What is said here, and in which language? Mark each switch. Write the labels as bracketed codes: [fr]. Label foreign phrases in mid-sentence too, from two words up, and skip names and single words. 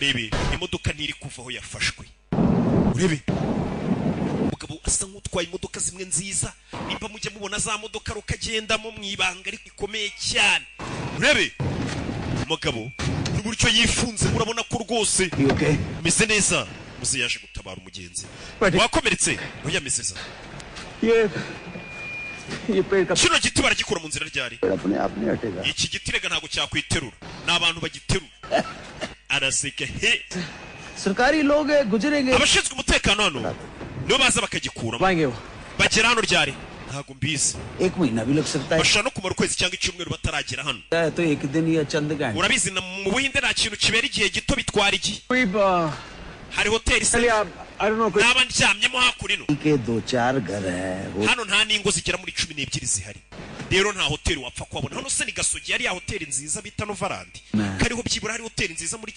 [rw] rebe imodoka ntiri kuva aho yafashwe urebe umugabo asa nk'utwaye imodoka zimwe nziza nimba mujye mubona za modoka rukagendamo mwibanga ariko ikomeye cyane urebe umugabo n'uburyo yifunze murabona ko rwose meze neza muze yaje gutabara umugenzi wakomeretse uyameseza kino giti baragikura mu nzira ryari iki giti rega ntabwo cyakwiterura n'abantu bagiterura araseka he [hi] सरकारी लोग गुजरेंगे [rw] abashinzwe umutekano hano nibo baza bakagikura bagera hano ryari ntabwo mbizi [hi] एक महीना भी लग सकता है [rw] bashaka no kumara ukwezi cyangwa icyumweru bataragera hano [hi] तो एक दिन या चंद घंटे [rw] urabizi mu buhinde nta kintu kibera igihe gito bitwara igihe hari hoteli naba ndyamyemo hakurino hano nta n'ingo zigera muri 12 zihari rero nta hoteli wapfa kuhabona hano se ni Gasogi yari ya hoteli nziza bita Novarandi kariho byibura hari hoteli nziza muri